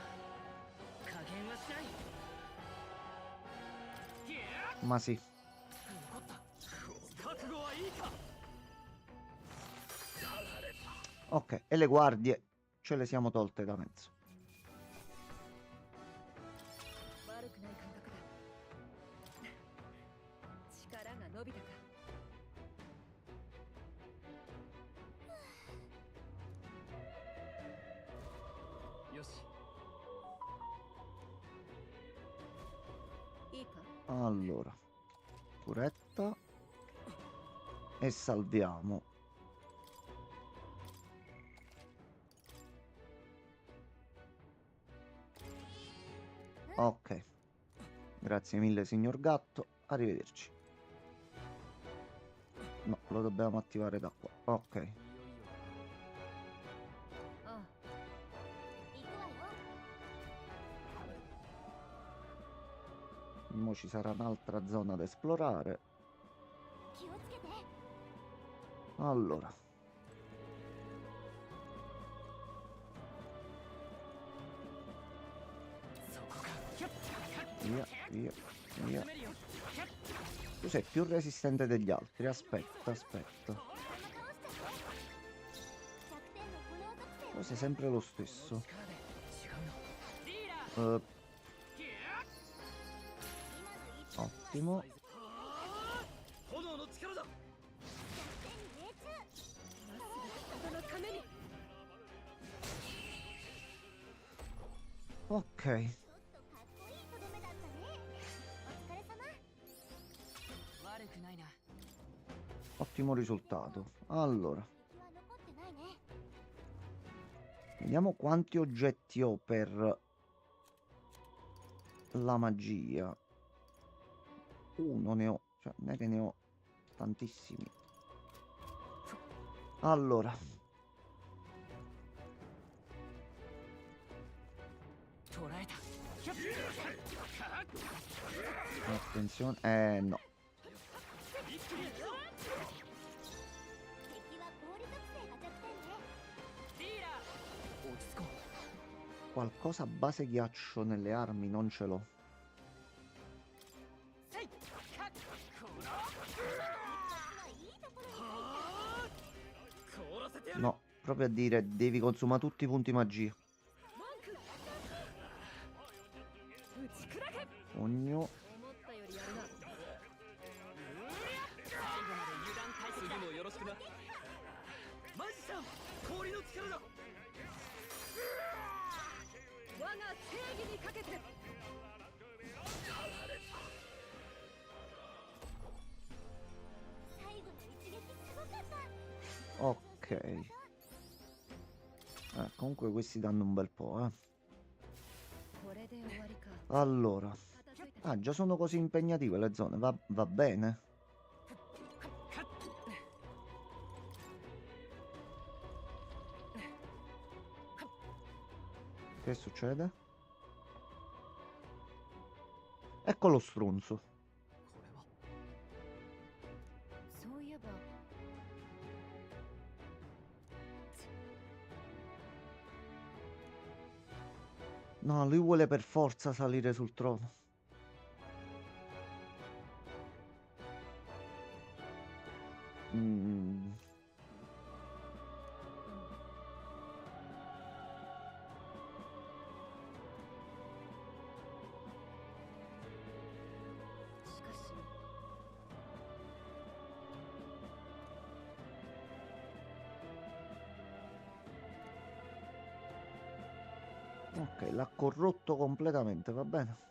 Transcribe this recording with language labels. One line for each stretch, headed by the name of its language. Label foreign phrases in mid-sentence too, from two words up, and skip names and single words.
Japanese: 加減はしない。いや
Italian: Ma sì.
Japanese: 残った。覚悟はいいか。
Italian: Ok, e le guardie ce le siamo tolte da mezzo.
Japanese: 悪くない感覚だ力が伸びたかよし。いいか
Italian: Allora, curetta. E salviamo. Ok. Grazie mille, signor gatto. Arrivederci. No, lo dobbiamo attivare da qua. Ok.
Japanese: いよいよ。ああ行くわよ
Italian: Mo ci sarà un'altra zona da esplorare.
Japanese: 気をつけて
Italian: Allora. Via, via, via. Tu sei più resistente degli altri. Aspetta, aspetta.
Japanese: このまま倒しちゃって弱点の炎属性
Italian: Tu sei sempre lo stesso.
Japanese: 力で違うの。リーダー。
Italian: Ottimo.
Japanese: 炎の力だ。弱点に命中人のために
Italian: Ok.
Japanese: ちょっとかっこいいとどめだったねお疲れ様悪くないな。
Italian: Ottimo risultato. Allora,
Japanese: 敵は残ってないね
Italian: vediamo quanti oggetti ho per la magia. Uno ne ho, cioè non è che ne ho tantissimi. Allora,
Japanese: 捉えた。
Italian: attenzione. No.
Japanese: 敵は氷属性が弱点ねリーダー。落ち着こう。
Italian: Qualcosa a base ghiaccio nelle armi non ce l'ho.
Japanese: せい。かこら。いいところに入っ凍らせてやる。
Italian: No, proprio a dire, devi consumare tutti i punti magia.
Japanese: 打ち砕け
Italian: Ognuno.
Japanese: 思ったよりやるな最後まで油断大敵。次もよろしくな。マジシャン。氷の力だ。我が正義にかけて最後の一撃すごかった
Italian: Ok. Comunque questi danno un bel po', eh.
Japanese: これで終わりか
Italian: Allora.
Japanese: 片付いた
Italian: Ah, già sono così impegnative le zone. Va bene. Che succede? Ecco lo stronzo.
Japanese: これは。そういえば
Italian: No, lui vuole per forza salire sul trono. Mm.
Japanese: しかし
Italian: Ok, l'ha corrotto completamente, va bene.